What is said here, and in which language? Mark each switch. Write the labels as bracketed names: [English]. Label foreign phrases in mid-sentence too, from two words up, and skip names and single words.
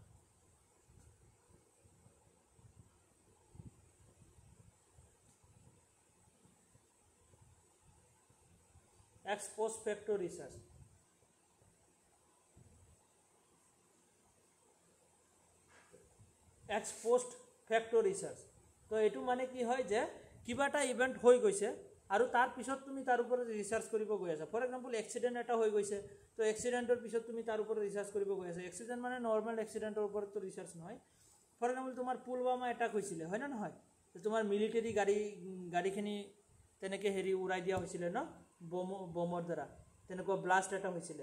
[English] ex post facto research ex post facto research [Assamese] তো এইটো মানে কি হয় যে কিবা এটা ইভেণ্ট হৈ গৈছে আৰু তাৰ পিছত তুমি তাৰ ওপৰত ৰিচাৰ্চ কৰিব গৈ আছা [English] for example [Assamese] এক্সিডেণ্ট এটা হৈ গৈছে তো এক্সিডেণ্টৰ পিছত তুমি তাৰ ওপৰত ৰিচাৰ্চ কৰিব গৈ আছা এক্সিডেণ্ট মানে নৰ্মেল এক্সিডেণ্টৰ ওপৰততো ৰিচাৰ্চ নহয় [English] for example [Assamese] তোমাৰ পুলৱামা এটাক হৈছিলে হয় না নহয় তোমাৰ মিলিটাৰী গাড়ীখিনি তেনেকৈ হেৰি উৰাই দিয়া হৈছিলে ন বমৰ দ্বাৰা, তেনেকুৱা ব্লাষ্ট এটা হৈছিলে।